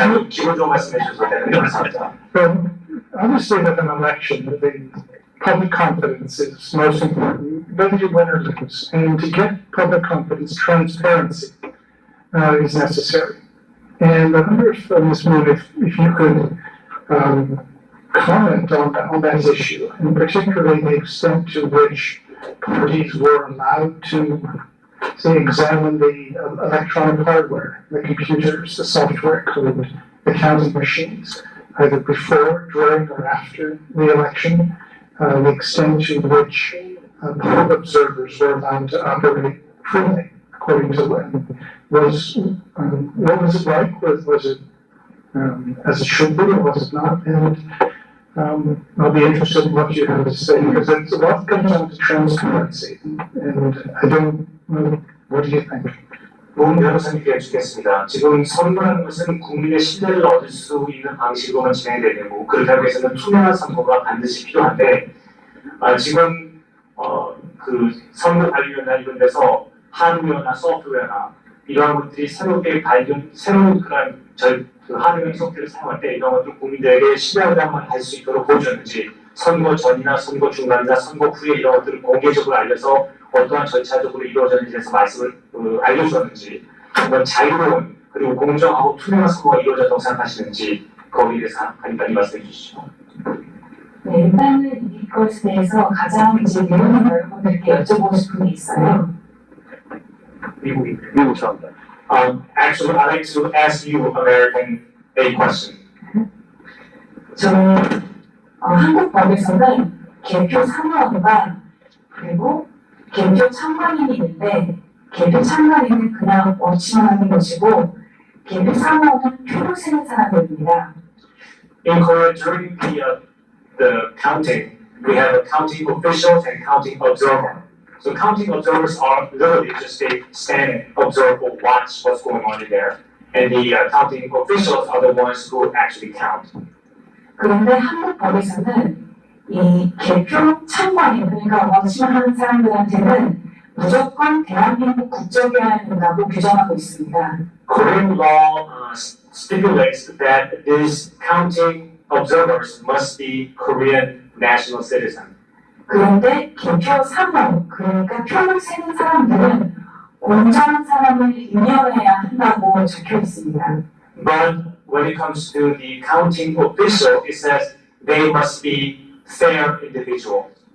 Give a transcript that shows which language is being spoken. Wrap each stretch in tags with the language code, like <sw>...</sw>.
<ko>기본적으로 말씀해 주셔서 감사합니다.</ko> <en>I would say that an election, the public confidence is most important, whether you win or lose. And to get public confidence, transparency is necessary. And I wonder if, Ms. Moon, if you could comment on that issue, and particularly the extent to which parties were allowed to, say, examine the electronic hardware, the computers, the software code, the counting machines, either before, during, or after the election, the extent to which poll observers were allowed to operate freely, according to what was it like? Was it as it should be, or was it not? And I'll be interested in what you have to say, because it's a lot comes down to transparency, and I don't know, what do you think?</en> <ko>문 변호사님께 여쭙겠습니다. 지금 선거라는 것은 국민의 신뢰를 얻을 수 있는 방식으로만 진행되고 그렇다고 해서는 투명한 선거가 반드시 필요한데 지금 그 선거 관리위원회나 이런 데서 하드웨어나 소프트웨어나 이러한 것들이 새롭게 새로운 그런 그 하드웨어 소프트웨어를 사용할 때 이런 것들 국민들에게 신뢰감을 할 수 있도록 보여줬는지 선거 전이나 선거 중간이나 선거 후에 이런 것들을 공개적으로 알려서 어떠한 절차적으로 이루어졌는지에서 말씀을 알려주었는지 그런 자유로운 그리고 공정하고 투명한 선거가 이루어졌다고 생각하시는지 거기에 대해서 간단히 말씀해 주시죠. 네, 일단은 이것에 대해서 가장 이제 미국 여러분들께 여쭤보고 싶은 게 있어요. 미국 사람들.</ko> <en>Actually, I'd like to ask you, American, a question.</en> <ko>저는 한국 법에서는 개표 사무원과 그리고 개표 참관인이 있는데 개표 참관인은 그냥 없이만 하는 것이고 개표 사무원은 표를 세는 사람들입니다.</ko> <en>In Korea, during the counting, we have counting officials and counting observers. So counting observers are literally just they stand and observe or watch what's going on in there, and the counting officials are the ones who actually count.</en> <ko>그런데 한국 법에서는 이 개표 참관인, 그러니까 원심을 하는 사람들한테는 무조건 대한민국 국적이어야 한다고 규정하고 있습니다.</ko> <en>Korean law stipulates that these counting observers must be Korean national citizen.</en> <ko>그런데 개표 사무원, 그러니까 표를 세는 사람들은 공정한 사람을 임명해야 한다고 적혀 있습니다.</ko> <en>But when it comes to the counting official, it says they must be fair individuals.</en>